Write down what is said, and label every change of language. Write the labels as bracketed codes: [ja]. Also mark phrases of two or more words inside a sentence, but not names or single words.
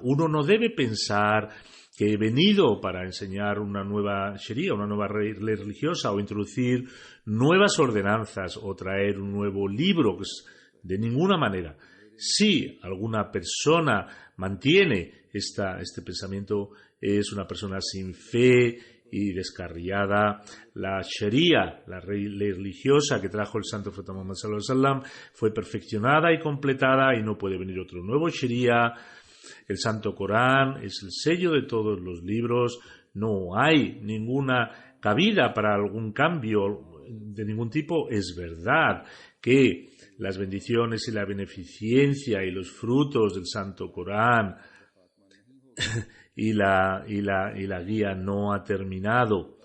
[es] Uno no debe pensar que he venido para enseñar una nueva Sharia, una nueva ley religiosa, o introducir nuevas ordenanzas o traer un nuevo libro. De ninguna manera. Si alguna persona mantiene este pensamiento, es una persona sin fe y descarriada. La Sharia, la ley religiosa que trajo el Santo Profeta Muhammad [ar] صلى الله عليه وسلم, [es] fue perfeccionada y completada y no puede venir otro nuevo Sharia. El Santo Corán es el sello de todos los libros. No hay ninguna cabida para algún cambio de ningún tipo. Es verdad que las bendiciones y la beneficencia y los frutos del Santo Corán y la guía no ha terminado.